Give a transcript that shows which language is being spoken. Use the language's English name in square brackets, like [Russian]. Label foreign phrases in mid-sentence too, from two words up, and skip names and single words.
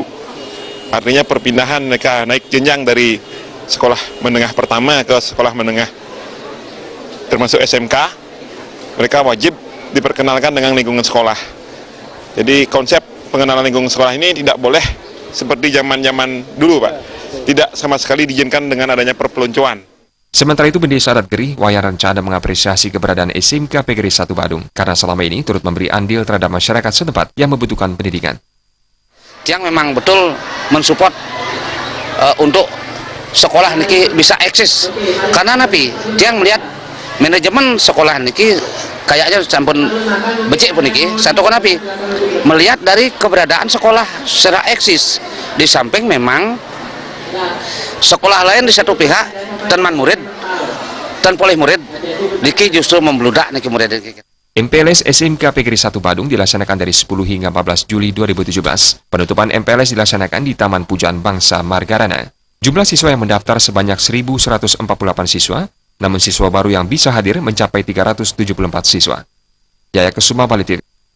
[Indonesian] Artinya perpindahan mereka naik jenjang dari sekolah menengah pertama ke sekolah menengah termasuk SMK, mereka wajib diperkenalkan dengan lingkungan sekolah. Jadi konsep pengenalan lingkungan sekolah ini tidak boleh seperti zaman-zaman dulu, Pak. Tidak sama sekali diizinkan dengan adanya perpeloncoan. Sementara itu, Desa Adat Gereh, Wayan Rencana mengapresiasi keberadaan SMK Pegri 1 Badung karena selama ini turut memberi andil terhadap masyarakat setempat yang membutuhkan pendidikan. Yang memang betul mensupport untuk sekolah niki bisa eksis. Karena napi, dia melihat manajemen sekolah niki kayaknya [Balinese] sampun becik pun niki. [Indonesian] Satu napi melihat dari keberadaan sekolah secara eksis. Di samping memang sekolah lain di satu pihak teman murid dan poleh murid niki justru membludak niki murid niki. MPLS SMK Pegri 1 Badung dilaksanakan dari 10 hingga 14 Juli 2017. Penutupan MPLS dilaksanakan di Taman Pujaan Bangsa Margarana. Jumlah siswa yang mendaftar sebanyak 1.148 siswa, namun siswa baru yang bisa hadir mencapai 374 siswa. Jaya Kesuma, Bali TV.